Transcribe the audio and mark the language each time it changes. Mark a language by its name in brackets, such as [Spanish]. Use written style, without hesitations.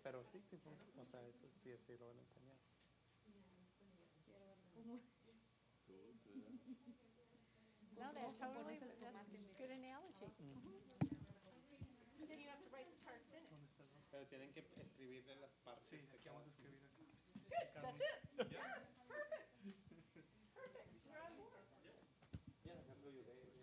[Spanish] Pero sí, sí, o sea, eso sí, sí lo van a enseñar. [English] No, that totally, that's a good analogy. And then you have to write the parts in it. [Spanish] Pero tienen que escribirle las partes. Sí, aquí vamos a escribir acá. [English] Good, that's it. Yes, perfect. Perfect, you're on board. Yeah, I can tell you they